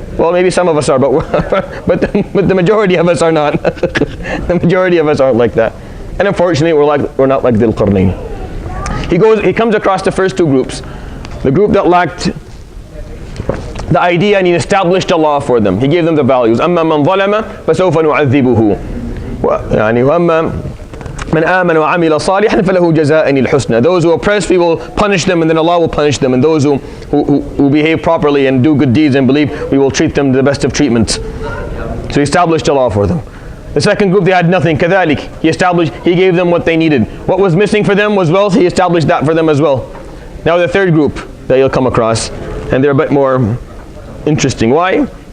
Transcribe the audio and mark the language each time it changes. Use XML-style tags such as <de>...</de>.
<en>Well, maybe some of us are, but the majority of us are not. The majority of us aren't like that. And unfortunately, we're not like Dhul Qarnayn. He comes across the first 2 groups, the group that lacked the idea, and he established a law for them. He gave them the values.</en> <ar>أما من ظلم فسوف نعذبه. يعني وأما من آمن وعمل صالحا فله جزاء الحسنى.</ar> <en>Those who oppress, we will punish them, and then Allah will punish them. And those who behave properly and do good deeds and believe, we will treat them to the best of treatments. So he established a law for them. The second group, they had nothing. كذلك, he gave them what they needed. What was missing for them was wealth. He established that for them as well. Now the third group that you'll come across, and they're a bit more interesting. Why?</en>